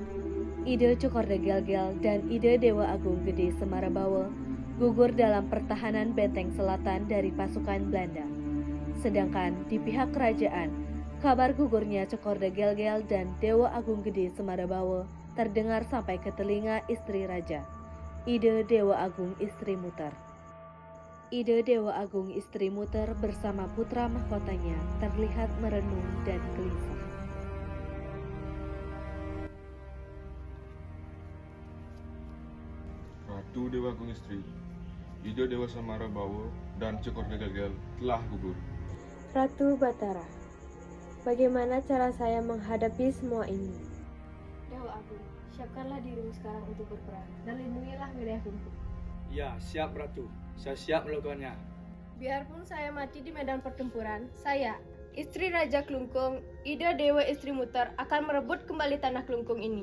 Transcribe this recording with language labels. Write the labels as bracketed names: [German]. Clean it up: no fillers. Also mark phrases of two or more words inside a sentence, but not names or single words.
[Indonesian] ide Cokorda Gelgel dan ide Dewa Agung Gede Semarabawa gugur dalam pertahanan benteng selatan dari pasukan Belanda. Sedangkan di pihak kerajaan, kabar gugurnya Cokorda Gelgel dan Dewa Agung Gede Semarabawa terdengar sampai ke telinga istri raja, ide Dewa Agung Istri Muter. Ide Dewa Agung Istri Muter bersama putra mahkotanya terlihat merenung dan gelisah. Ratu Dewa Agung Istri, ide Dewa Semarabawa, dan Cokorda Gelgel telah gugur. Ratu Batara, bagaimana cara saya menghadapi semua ini? Dewa Agung, siapkanlah dirimu sekarang untuk berperang dan lindungilah wilayah Klungkung. Ya, siap Ratu. Saya siap melakukannya. Biarpun saya mati di medan pertempuran, saya, istri Raja Klungkung, ide Dewa Istri Muter akan merebut kembali tanah Klungkung ini.